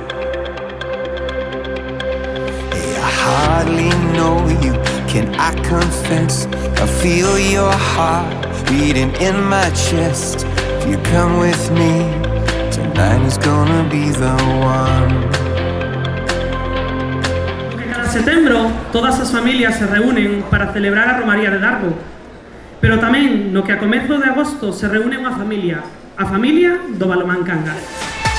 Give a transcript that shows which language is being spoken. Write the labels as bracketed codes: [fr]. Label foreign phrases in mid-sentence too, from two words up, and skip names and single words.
[en] Hey, I hardly know you, can I confess? I feel your heart beating in my chest. If you come with me, tonight is gonna be the one. [gl] Cada setembro, todas as familias se reúnen para celebrar a Romaría de Darbo. Pero tamén, no que a comezo de agosto se reúne unha familia, a familia do Balomán Cangas.